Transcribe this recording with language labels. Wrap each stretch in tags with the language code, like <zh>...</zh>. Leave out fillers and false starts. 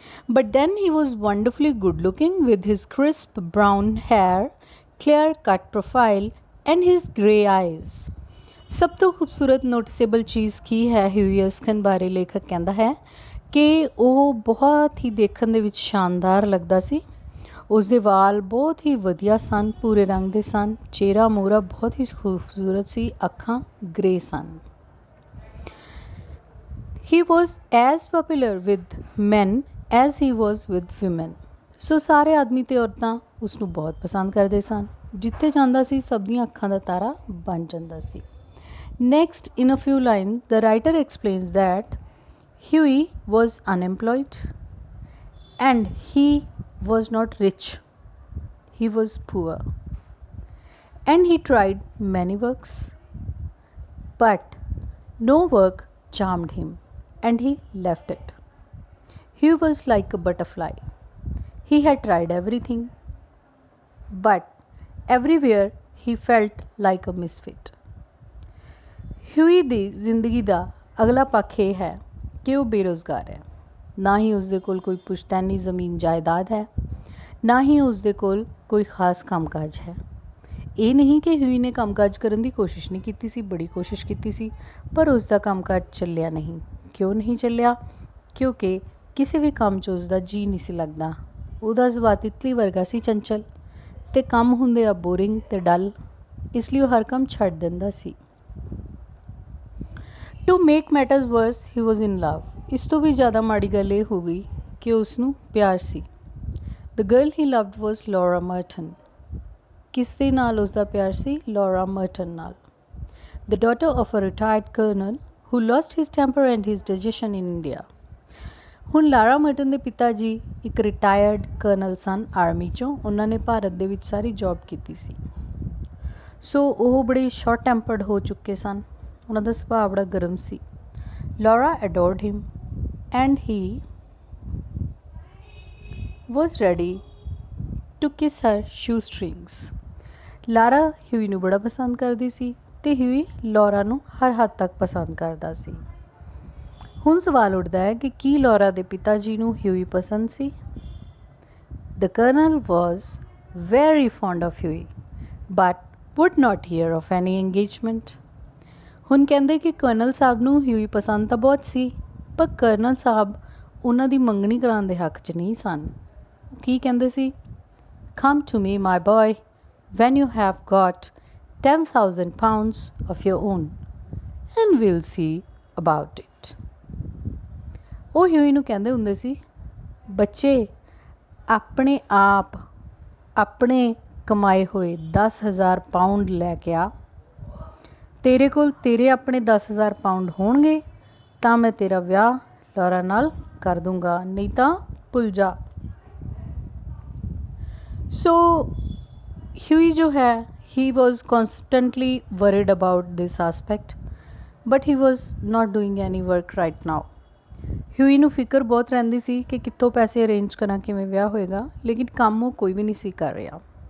<en>But then he was wonderfully good looking with his crisp brown hair, clear cut profile and his grey eyes.</en> <hi>सब तो खूबसूरत noticeable चीज़ की है Huey Erskine बारे लेखक कहता है कि वो बहुत ही देखने</hi> <pa>ਦੇ ਵਿੱਚ ਸ਼ਾਨਦਾਰ ਲੱਗਦਾ ਸੀ। ਉਸ ਦੇ ਵਾਲ ਬਹੁਤ ਹੀ ਵਧੀਆ ਸਨ, ਪੂਰੇ ਰੰਗ ਦੇ ਸਨ, ਚਿਹਰਾ ਮੋਹਰਾ ਬਹੁਤ ਹੀ ਖੂਬਸੂਰਤ ਸੀ, ਅੱਖਾਂ grey son.</pa> <en>He was as popular with men as he was with women.</en> <pa>ਸੋ ਸਾਰੇ ਆਦਮੀ ਤੇ ਔਰਤਾਂ ਉਸ ਨੂੰ ਬਹੁਤ ਪਸੰਦ ਕਰਦੇ ਸਨ। ਜਿੱਥੇ ਜਾਂਦਾ ਸੀ ਸਭ ਦੀਆਂ ਅੱਖਾਂ ਦਾ ਤਾਰਾ ਬਣ ਜਾਂਦਾ ਸੀ।</pa> <en>Next, in a few lines, the writer explains that Huey was unemployed and he was not rich. He was poor. And he tried many works, but no work charmed him. And he left it. He was like a butterfly. He had tried everything, but everywhere he felt like a misfit.</en> <pa>ਹਿਊਈ ਦੀ ਜ਼ਿੰਦਗੀ ਦਾ ਅਗਲਾ ਪੱਖ ਇਹ ਹੈ ਕਿ ਉਹ ਬੇਰੁਜ਼ਗਾਰ ਹੈ। ਨਾ ਹੀ ਉਸਦੇ ਕੋਲ ਕੋਈ ਪੁਸ਼ਤੈਨੀ ਜ਼ਮੀਨ ਜਾਇਦਾਦ ਹੈ, ਨਾ ਹੀ ਉਸਦੇ ਕੋਲ ਕੋਈ ਖਾਸ ਕੰਮਕਾਜ ਹੈ। ਇਹ ਨਹੀਂ ਕਿ ਹਿਊਈ ਨੇ ਕੰਮਕਾਜ ਕਰਨ ਦੀ ਕੋਸ਼ਿਸ਼ ਨਹੀਂ ਕੀਤੀ ਸੀ, ਬੜੀ ਕੋਸ਼ਿਸ਼ ਕੀਤੀ ਸੀ, ਪਰ ਉਸ ਦਾ ਕੰਮਕਾਜ ਚੱਲਿਆ ਨਹੀਂ। ਕਿਉਂ ਨਹੀਂ ਚੱਲਿਆ? ਕਿਉਂਕਿ ਕਿਸੇ ਵੀ ਕੰਮ 'ਚ ਉਸਦਾ ਜੀਅ ਨਹੀਂ ਸੀ ਲੱਗਦਾ। ਉਹਦਾ ਸੁਭਾਅ ਤਿਤਲੀ ਵਰਗਾ ਸੀ, ਚੰਚਲ, ਤੇ ਕੰਮ ਹੁੰਦੇ ਆ ਬੋਰਿੰਗ ਤੇ ਡਲ, ਇਸ ਲਈ ਉਹ ਹਰ ਕੰਮ ਛੱਡ ਦਿੰਦਾ ਸੀ।</pa> <en>To make matters worse he was in love.</en> <pa>ਇਸ ਤੋਂ ਵੀ ਜ਼ਿਆਦਾ ਮਾੜੀ ਗੱਲ ਇਹ ਹੋ ਗਈ ਕਿ ਉਸਨੂੰ ਪਿਆਰ ਸੀ।</pa> <en>The girl he loved was Laura Merton.</en> <pa>ਕਿਸ ਦੇ ਨਾਲ ਉਸਦਾ ਪਿਆਰ ਸੀ? ਲੌਰਾ ਮਰਟਨ ਨਾਲ।</pa> <en>The daughter of a retired colonel who lost his temper and his digestion in India।</en> <pa>ਹੁਣ ਲਾਰਾ ਮਰਟਨ ਦੇ ਪਿਤਾ ਜੀ ਇੱਕ ਰਿਟਾਇਰਡ ਕਰਨਲ ਸਨ ਆਰਮੀ 'ਚੋਂ। ਉਹਨਾਂ ਨੇ ਭਾਰਤ ਦੇ ਵਿੱਚ ਸਾਰੀ ਜੌਬ ਕੀਤੀ ਸੀ। ਸੋ ਉਹ ਬੜੇ ਸ਼ਾਰਟ ਟੈਂਪਰਡ ਹੋ ਚੁੱਕੇ ਸਨ। ਉਹਨਾਂ ਦਾ ਸੁਭਾਅ ਬੜਾ ਗਰਮ ਸੀ।</pa> <en>Laura adored him and he was ready to kiss her shoestrings।</en> <pa>ਲਾਰਾ ਹਿਊਈ ਨੂੰ ਬੜਾ ਪਸੰਦ ਕਰਦੀ ਸੀ ਤੇ ਹਿਊਈ ਲੌਰਾ ਨੂੰ ਹਰ ਹੱਦ ਤੱਕ ਪਸੰਦ ਕਰਦਾ ਸੀ। ਹੁਣ ਸਵਾਲ ਉੱਠਦਾ ਹੈ ਕਿ ਕੀ ਲੌਰਾ ਦੇ ਪਿਤਾ ਜੀ ਨੂੰ ਹਿਊਈ ਪਸੰਦ ਸੀ?</pa> <en>The colonel was very fond of Hughie but would not hear of any engagement.</en> <pa>ਹੁਣ ਕਹਿੰਦੇ ਕਿ ਕਰਨਲ ਸਾਹਿਬ ਨੂੰ ਹਿਊਈ ਪਸੰਦ ਤਾਂ ਬਹੁਤ ਸੀ, ਪਰ ਕਰਨਲ ਸਾਹਿਬ ਉਹਨਾਂ ਦੀ ਮੰਗਣੀ ਕਰਾਉਣ ਦੇ ਹੱਕ 'ਚ ਨਹੀਂ ਸਨ। ਕੀ ਕਹਿੰਦੇ ਸੀ?</pa> <en>Come to me, my boy, when you have got 10,000 pounds of your own, and we'll see about it।</en> <pa>ਉਹ ਹਿਊਈ ਨੂੰ ਕਹਿੰਦੇ ਹੁੰਦੇ ਸੀ, ਬੱਚੇ ਆਪਣੇ ਆਪ ਆਪਣੇ ਕਮਾਏ ਹੋਏ 10,000 ਪਾਊਂਡ ਲੈ ਕੇ ਆ। ਤੇਰੇ ਕੋਲ ਤੇਰੇ ਆਪਣੇ 10,000 ਪਾਊਂਡ ਹੋਣਗੇ ਤਾਂ ਮੈਂ ਤੇਰਾ ਵਿਆਹ ਲੌਰਾ ਨਾਲ ਕਰ ਦੂੰਗਾ, ਨਹੀਂ ਤਾਂ ਭੁੱਲ ਜਾ।</pa> <en>So Huey</en> <hi>जो है,</hi> <en>he was constantly worried about this aspect, but he was not doing any work right now।</en> <pa>Huey ਨੂੰ ਫਿਕਰ ਬਹੁਤ ਰਹਿੰਦੀ ਸੀ ਕਿ ਕਿੱਥੋਂ ਪੈਸੇ ਅਰੇਂਜ ਕਰਾਂ, ਕਿਵੇਂ ਵਿਆਹ ਹੋਏਗਾ, ਲੇਕਿਨ ਕੰਮ ਉਹ ਕੋਈ ਵੀ ਨਹੀਂ ਸੀ ਕਰ ਰਿਹਾ।</pa>